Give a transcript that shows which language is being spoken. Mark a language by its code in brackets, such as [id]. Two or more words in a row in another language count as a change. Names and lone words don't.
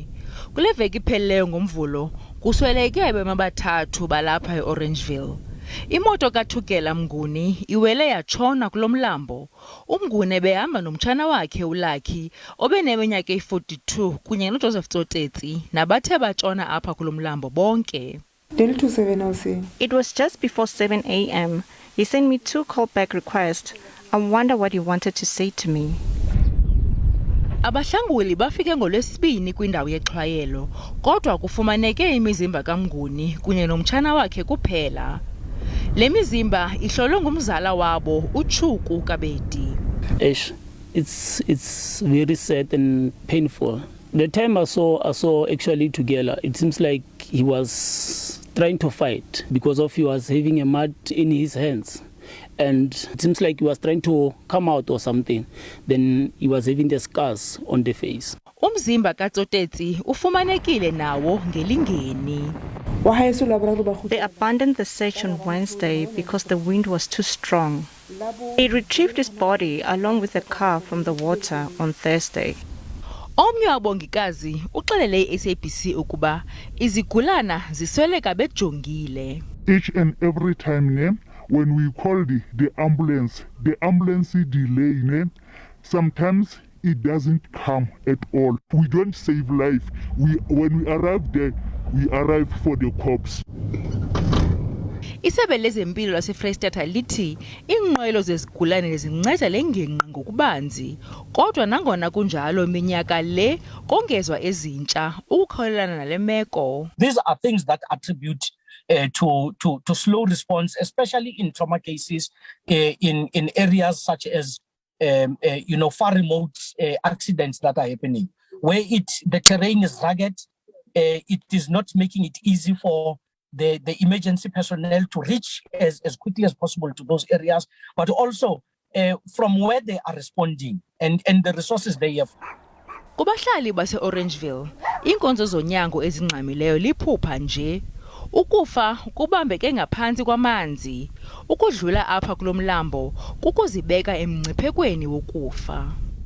[xh] Kule veki iphelileyo ngoMvulo kusweleke bemabathathu balapha e-Orangeville. Imoto kaThukela Mnguni iwele yatshona kulo mlambo. uMnguni ebehamba nomtshana wakhe uLucky obeneminyaka eyi-42 kunye noJoseph Tsotetsi nabathe batshona apha kulo mlambo bonke. [en] It was just before 7 a.m. He sent me 2 callback requests. I wonder what he wanted to say to me. [xh] Abahlanguli bafike ngolwesibini kwindawo yexhwayelo, kodwa kufumaneke imizimba kaMnguni kunye nomtshana wakhe kuphela. Le mizimba ihlolwe ngumzala wabo uChuku Kabedi. [en] It's very sad and painful. The time I saw actually together, it seems like he was trying to fight because he was having a mat in his hands. And it seems like he was trying to come out or something. Then he was having the scars on the face. [xh] Umzimba kaTsotetsi ufumanekile nawo ngelingeni. [en] They abandoned the search on Wednesday because the wind was too strong. They retrieved his body along with the car from the water on Thursday. [xh] Omnye wabongikazi uxelele i-SABC ukuba izigulana zisweleka bejongile. [en] Each and every time when we call the ambulance delay, sometimes it doesn't come at all. We don't save life. When we arrive there, we arrive for the corpse. [xh] Isebe lezempilo laseFreystata lithi iinqwelo zezigulane zinceda le ngingqi ngokubanzi, kodwa nangona kunjalo minyaka le kongezwa ezintsha ukukhawulelana nale meko. [en] These are things that attribute to slow response, especially in trauma cases in areas such as far remote accidents that are happening, where the terrain is rugged. It is not making it easy for the emergency personnel to reach as quickly as possible to those areas, but also from where they are responding and the resources they have. [xh] Kubahlali base-Orangeville, iinkonzo zonyango ezingxamileyo liphupha nje. Ukufa kubambeke ngaphantsi kwamanzi. Ukudlula apha kulo mlambo kukuzibeka emngciphekweni wokufa.